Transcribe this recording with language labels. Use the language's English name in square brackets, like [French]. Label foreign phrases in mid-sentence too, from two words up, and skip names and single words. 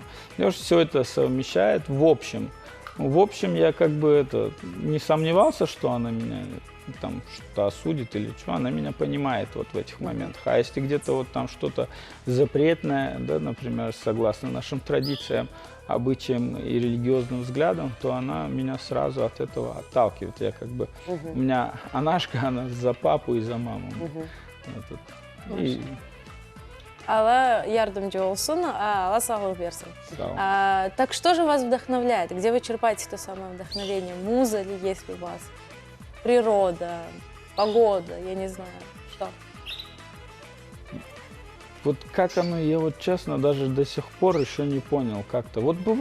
[Russian] И все это совмещает в общем. В общем, я как бы не сомневался, что она меня там что-то осудит или что, она меня понимает вот в этих моментах. А если где-то вот там что-то запретное, да, например, согласно нашим традициям, обычаям и религиозным взглядам, то она меня сразу от этого отталкивает. Я как бы, у меня Анашка, она за папу и за маму. [Turkish] Алла yardımcı olsun, [Kazakh] Алла сағлық берсін. [Russian] Так что же вас вдохновляет? Где вы черпаете то самое вдохновение? Муза ли есть ли у вас? Природа, погода, я не знаю, что? Вот как оно, я вот честно даже до сих пор еще не понял как-то.